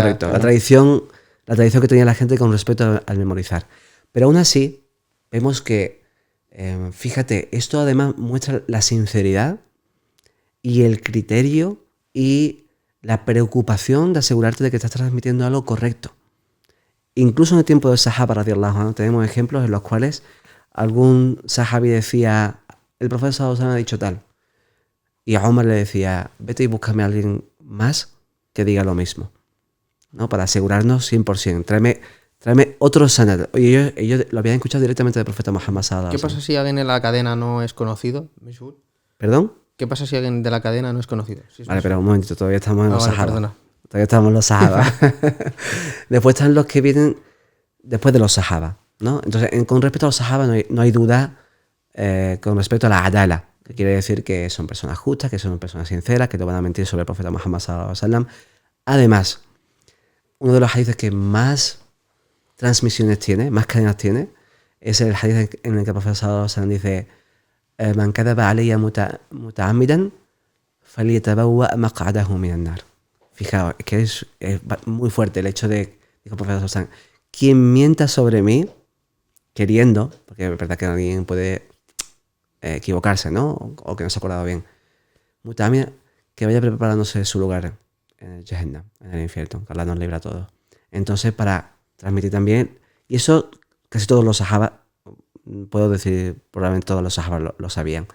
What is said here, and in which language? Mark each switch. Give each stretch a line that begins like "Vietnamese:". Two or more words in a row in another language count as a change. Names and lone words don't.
Spanish: Correcto, la tradición que tenía la gente con respecto al memorizar. Pero aún así, vemos que, fíjate, esto además muestra la sinceridad y el criterio y la preocupación de asegurarte de que estás transmitiendo algo correcto. Incluso en el tiempo del Sahaba,
Arabic: رضي الله عنه,
Spanish: tenemos ejemplos en los cuales algún sahabi decía, el profeta
Arabic: صلى الله عليه وسلم
Spanish: ha dicho tal, y a Omar le decía, vete y búscame a alguien más que diga lo mismo, ¿no? Para asegurarnos 100%. Tráeme otro sanad. Oye, ellos lo habían escuchado directamente del profeta Muhammad
Arabic: صلى الله عليه
Spanish: ¿Qué pasa si alguien en la cadena no es conocido? ¿Perdón? ¿Qué pasa si alguien de la cadena no es conocido? Vale, pero un momentito, todavía estamos en los vale, Sahaba. perdona. Todavía estamos en los Sahaba. Después están los que vienen después de los Sahaba, ¿no? Entonces, con respecto a los Sahaba no hay duda con respecto a la adala, que quiere decir que son personas justas, que son personas sinceras, que no van a mentir sobre el profeta Muhammad
Arabic: صلى الله عليه وسلم.
Spanish: Además, uno de los hadiths que más transmisiones tiene, más cadenas tiene, es el hadith en el que el profeta
Arabic: صلى الله عليه وسلم
Spanish: dice:
Arabic: من كذب علي متعمدا فليتبوأ مقعده من النار.
Spanish: Fijaos, es que es muy fuerte el hecho de, dijo el profeta
Arabic: صلى الله عليه وسلم,
Spanish: quien mienta sobre mí queriendo, porque es verdad que alguien puede equivocarse, ¿no? O que no se ha acordado bien, muta'ammidan, que vaya preparándose su lugar en el Jahannam, en el infierno, que Allah nos libra a todos. Entonces, para transmitir también, y eso casi todos los sahaba, puedo decir, probablemente todos los sahaba lo sabían.